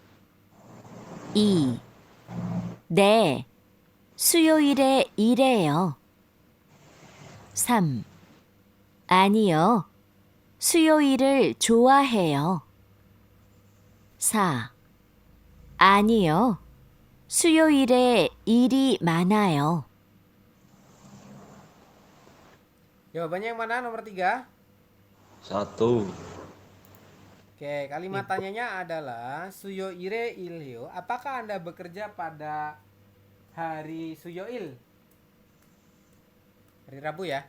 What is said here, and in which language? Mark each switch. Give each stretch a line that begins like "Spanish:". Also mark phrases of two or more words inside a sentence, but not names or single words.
Korean: 2. 네, 수요일에 일해요. 3. 아니요, 수요일을 좋아해요. 4. 아니요, 수요일에 일이 많아요.
Indonesian: Jawabannya yang mana? Nomor 3. 1. Oke, kalimat tanyanya adalah
Korean: 수요일에 일해요.
Indonesian: Apakah Anda bekerja pada hari Suyoil? Hari Rabu ya.